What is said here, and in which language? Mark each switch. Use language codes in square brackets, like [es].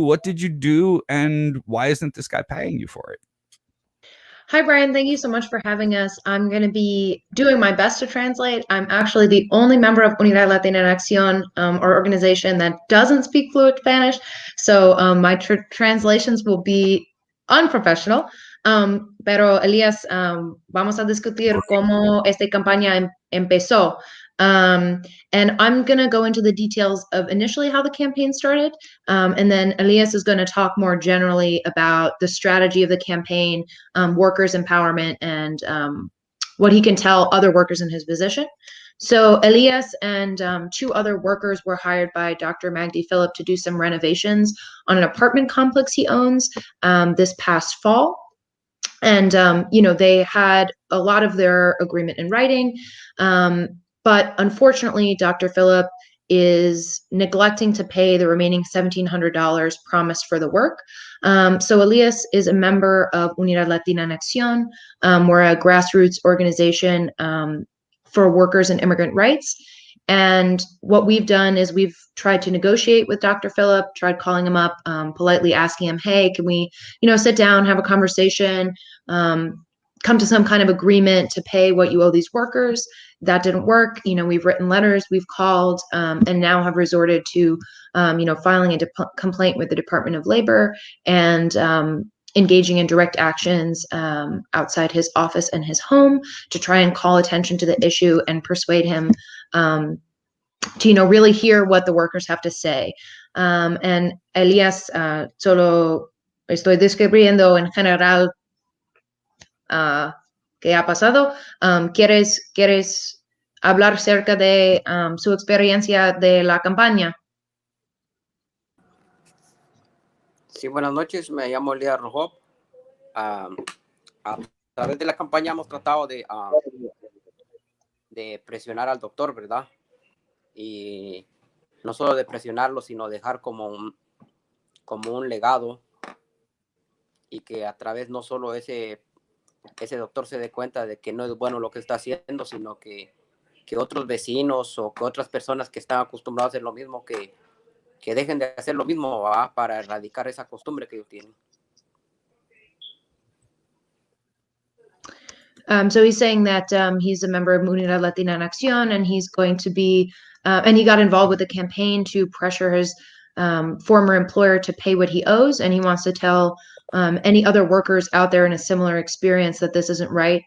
[en] What did you do? And why isn't this guy paying you for it? Hi, Brian. Thank you so much for having us. I'm going to be doing my best to translate. I'm actually the only member of Unidad Latina en Acción, our organization that doesn't speak fluent Spanish. So my translations will be unprofessional. [es] Pero Elías, vamos a discutir cómo esta campaña empezó. [en] And I'm going to go into the details of initially how the campaign started. And then Elias is going to talk more generally about the strategy of the campaign, workers' empowerment, and what he can tell other workers in his position. So Elias and 2 other workers were hired by Dr. Magdi Phillip to do some renovations on an apartment complex he owns this past fall. And, they had a lot of their agreement in writing. But unfortunately, Dr. Phillip is neglecting to pay the remaining $1,700 promised for the work. So Elias is a member of Unidad Latina en Acción. We're a grassroots organization for workers and immigrant rights. And what we've done is we've tried to negotiate with Dr. Phillip, tried calling him up, politely asking him, hey, can we, sit down, have a conversation, come to some kind of agreement to pay what you owe these workers. That didn't work. We've written letters, we've called, and now have resorted to, filing a complaint with the Department of Labor and engaging in direct actions outside his office and his home to try and call attention to the issue and persuade him really hear what the workers have to say. [es] And Elias, solo estoy describiendo en general qué ha pasado. ¿Quieres hablar acerca de su experiencia de la campaña? Sí, buenas noches. Me llamo Elías Rojo. A través de la campaña hemos tratado de presionar al doctor, ¿verdad? Y no solo de presionarlo, sino dejar como un legado, y que a través no solo ese doctor se dé cuenta de que no es bueno lo que está haciendo, sino que otros vecinos o que otras personas que están acostumbrados a hacer lo mismo, que dejen de hacer lo mismo, ¿va? Para erradicar esa costumbre que ellos tienen. [en] So he's saying that he's a member of Unidad Latina en Acción, and he's going to be, and he got involved with the campaign to pressure his former employer to pay what he owes, and he wants to tell any other workers out there in a similar experience that this isn't right.